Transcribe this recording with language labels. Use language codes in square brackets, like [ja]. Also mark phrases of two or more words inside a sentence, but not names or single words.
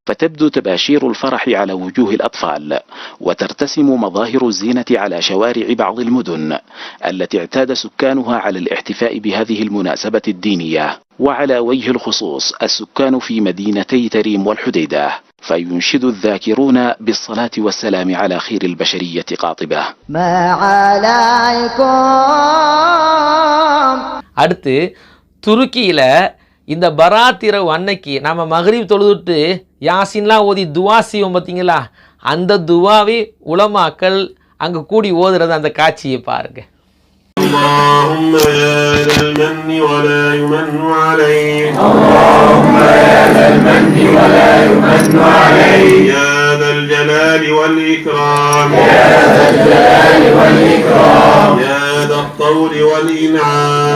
[ar] فتبدو تباشير الفرح على وجوه الأطفال، وترتسم مظاهر الزينة على شوارع بعض المدن التي اعتاد سكانها على الاحتفاء بهذه المناسبة الدينية، وعلى وجه الخصوص السكان في مدينتي تريم والحديدة، فينشد الذاكرون بالصلاة والسلام على خير البشرية قاطبة. ما عليكم. [ta] அடுத்து துருக்கியில இந்த பராத் இரவு அன்னைக்கு நம்ம மக்ரிப் தொழுதுட்டு யாசின்லாம் ஓதி துவா செய்வோம் பார்த்தீங்களா, அந்த துவாவை உலமாக்கள் அங்கே கூடி ஓதுறது அந்த காட்சியை பாருங்க. [ar] اللهم يا ذا المن ولا يمن عليك، اللهم يا ذا المن ولا يمن عليك، يا ذا الجلال والإكرام، يا ذا الجلال والإكرام، يا ذا الطول والإنعام،